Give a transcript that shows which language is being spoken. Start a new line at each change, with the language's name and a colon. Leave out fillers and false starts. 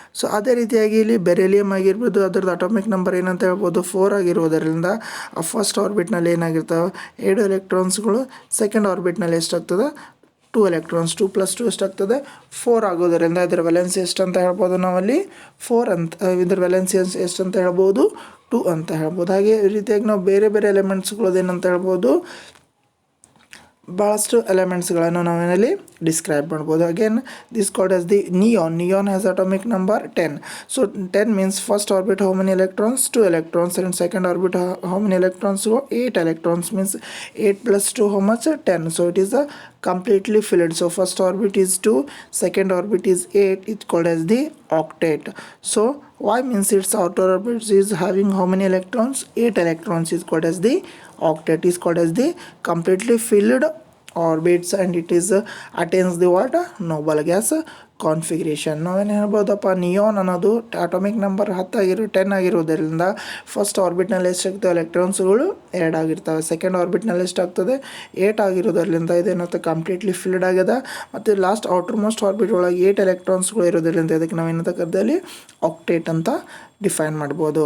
Kannada: So ಅದೇ ರೀತಿಯಾಗಿ ಇಲ್ಲಿ ಬೆರಿಲಿಯಮ್ ಆಗಿರ್ಬೋದು, ಅದರದ್ದು ಅಟಾಮಿಕ್ ನಂಬರ್ ಏನಂತ ಹೇಳ್ಬೋದು 4 ಆಗಿರೋದರಿಂದ ಫಸ್ಟ್ ಆರ್ಬಿಟ್ನಲ್ಲಿ ಏನಾಗಿರ್ತವೆ 7 ಎಲೆಕ್ಟ್ರಾನ್ಸ್ಗಳು, ಸೆಕೆಂಡ್ ಆರ್ಬಿಟ್ನಲ್ಲಿ ಎಷ್ಟಾಗ್ತದೆ 2 ಎಲೆಕ್ಟ್ರಾನ್ಸ್, 2 + 2 ಎಷ್ಟಾಗ್ತದೆ 4 ಆಗೋದರಿಂದ ಇದರ ವೆಲೆನ್ಸಿ ಎಷ್ಟಂತ ಹೇಳ್ಬೋದು, ನಾವಲ್ಲಿ 4 ಅಂತ, ಇದರ ವೆಲೆನ್ಸಿ ಎಷ್ಟಂತ ಹೇಳ್ಬೋದು 2 ಅಂತ ಹೇಳ್ಬೋದು. ಹಾಗೆ ಈ ರೀತಿಯಾಗಿ ನಾವು ಬೇರೆ ಬೇರೆ ಎಲಿಮೆಂಟ್ಸ್ಗಳದೇನಂತ ಹೇಳ್ಬೋದು, ಭಾಳಷ್ಟು ಎಲಿಮೆಂಟ್ಸ್ಗಳನ್ನು ನಾವೇನಲ್ಲಿ ಡಿಸ್ಕ್ರೈಬ್ ಮಾಡ್ಬೋದು.
English: Again this called as the neon has atomic number 10. So 10 means first orbit how many electrons, 2 electrons, and second orbit how many electrons, so 8 electrons means 8 + 2 how much, 10. So it is a completely filled. So first orbit is 2, second orbit is 8, it's called as the octet. So why means its outer orbit is having how many electrons, 8 electrons is called as the octet, is called as the completely filled orbits, and it is attains the what, noble gas configuration.
Kannada: ನಾವೇನು ಹೇಳ್ಬೋದಪ್ಪ, neon ಅನ್ನೋದು atomic number 10 ಆಗಿರೋದರಿಂದ first ಆರ್ಬಿಟ್ನಲ್ಲಿ ಎಷ್ಟಾಗ್ತವೆ ಎಲೆಕ್ಟ್ರಾನ್ಸ್ಗಳು 2 ಆಗಿರ್ತವೆ, second ಆರ್ಬಿಟ್ನಲ್ಲಿ ಎಷ್ಟಾಗ್ತದೆ 8 ಆಗಿರೋದ್ರಿಂದ ಇದೇನಂತ completely filled ಆಗ್ಯದ. ಮತ್ತು last outer most orbit ಒಳಗೆ 8 ಎಲೆಕ್ಟ್ರಾನ್ಸ್ಗಳು ಇರೋದ್ರಿಂದ ಇದಕ್ಕೆ ನಾವೇನಂತ ಕರೆದಲ್ಲಿ ಆಕ್ಟೇಟ್ ಅಂತ ಡಿಫೈನ್ ಮಾಡ್ಬೋದು.